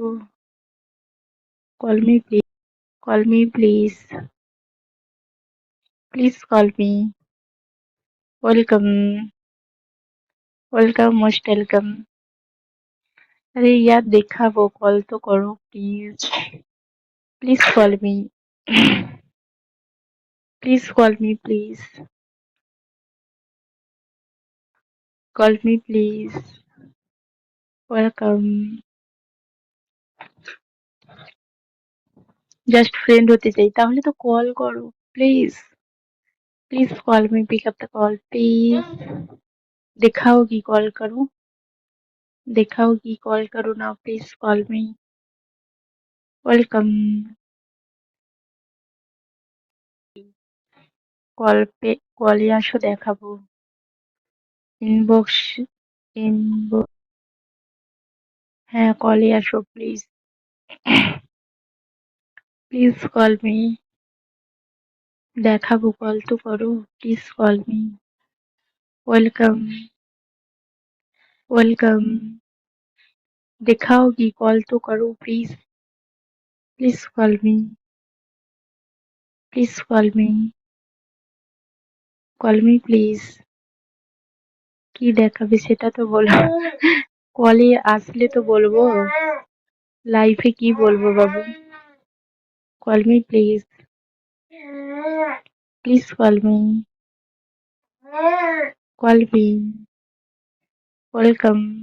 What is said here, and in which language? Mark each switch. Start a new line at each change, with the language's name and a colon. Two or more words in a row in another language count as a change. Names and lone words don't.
English: call me please. call me please. please call me. welcome. welcome, most welcome.
Hindi: अरे यार देखाबो, कॉल तो करो प्लीज।
English: please call me. please call me please. call me please. वेलकम। just friend
Bangla: হতে চাই, তাহলে তো কল করো প্লিজ।
English: please call me, pick up the call please.
Hindi: दिखाओगी कॉल करूं? दिखाओगी कॉल करूं ना,
English: please call me.
Bangla: वेलकम। কল পে কলে আসো, দেখাবো। ইনবক্স। ইনবক্স। হ্যাঁ, কলে আসো প্লিজ।
English: please call me.
Bangla: দেখাবো, কল তো করো।
English: please call me. welcome. welcome.
Hindi: दिखाओगी कॉल तो करो प्लीज।
English: please call me. please call me. call me please.
Bangla: কি দেখাবে সেটা তো বলো। কলে আসলে তো বলবো। লাইফে কি বলবো বাবু।
English: call me please. please call me. call me. welcome.